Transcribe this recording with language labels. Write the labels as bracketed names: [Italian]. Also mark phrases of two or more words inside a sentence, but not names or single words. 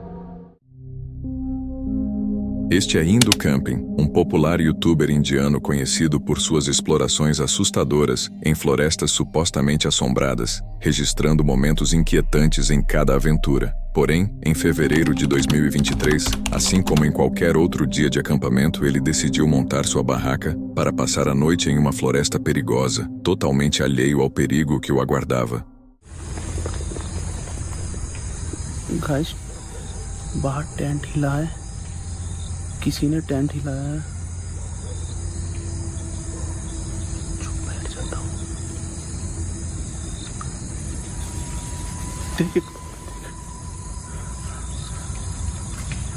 [Portuguese] Este é Indo Camping, um popular youtuber indiano conhecido por suas explorações assustadoras em florestas supostamente assombradas, registrando momentos inquietantes em cada aventura. Porém, em fevereiro de 2023, assim como em qualquer outro dia de acampamento, ele decidiu montar sua barraca para passar a noite em uma floresta perigosa, totalmente alheio ao perigo que o aguardava. [Hindi] गाइस, बाहर टेंट हिला है, किसी ने टेंट हिलाया है। चुप बैठ जाता हूँ। देख